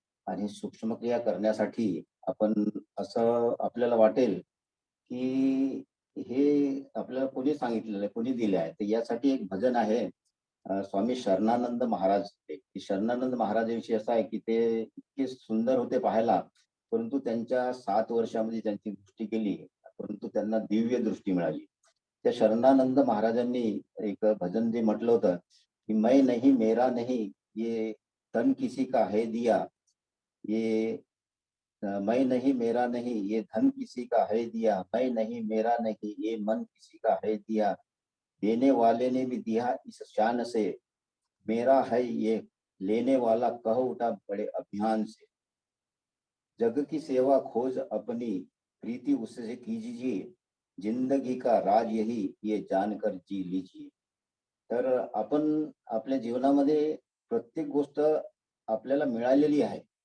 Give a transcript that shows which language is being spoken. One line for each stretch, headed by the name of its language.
Marathi: आणि सूक्ष्म क्रिया करण्यासाठी आपण असं आपल्याला वाटेल की हे आपल्याला कोणी सांगितलेलं आहे, कोणी दिले आहे. तर यासाठी एक भजन आहे, स्वामी शरणानंद महाराज होते. की शरणानंद महाराजांविषयी असं आहे की ते इतके सुंदर होते पाहायला, परंतु त्यांच्या 7 वर्षामध्ये त्यांची दृष्टी गेली, परंतु त्यांना दिव्य दृष्टी मिळाली. त्या शरणानंद महाराजांनी एक भजन जे म्हटलं होतं, की
Hindi: "मैं नहीं मेरा नहीं, ये तन किसी का है दिया, ये मैं नहीं मेरा नहीं, ये धन किसी का है दिया, मैं नहीं मेरा नहीं, ये मन किसी का है दिया, देने वाले ने भी दिया इस शान से, मेरा है ये लेने वाला कह उठा बड़े अभियान से, जग की सेवा खोज अपनी, प्रीति उससे कीजिए, जिंदगी का राज यही ये जानकर जी लीजिए."
Marathi: तर आपण आपल्या जीवनामध्ये प्रत्येक गोष्ट आपल्याला मिळालेली आहे.